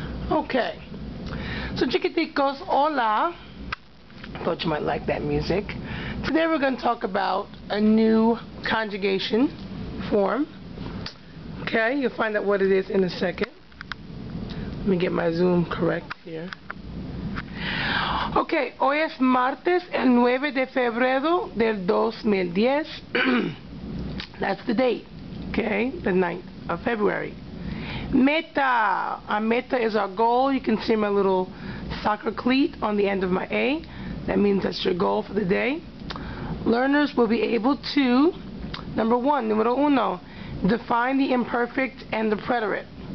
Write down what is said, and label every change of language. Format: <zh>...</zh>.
<en>Okay. So, chiquiticos, hola. Thought you might like that music. Today we're going to talk about a new conjugation form. Okay, you'll find out what it is in a second. Let me get my zoom correct here.</en> <es>Okay, hoy es martes, el 9 de febrero del 2010.</es> <en>That's the date, okay, the 9th of February. Meta. Our meta is our goal. You can see my little soccer cleat on the end of my A. That means that's your goal for the day. Learners will be able to, número uno, define the imperfect and the preterite.</en>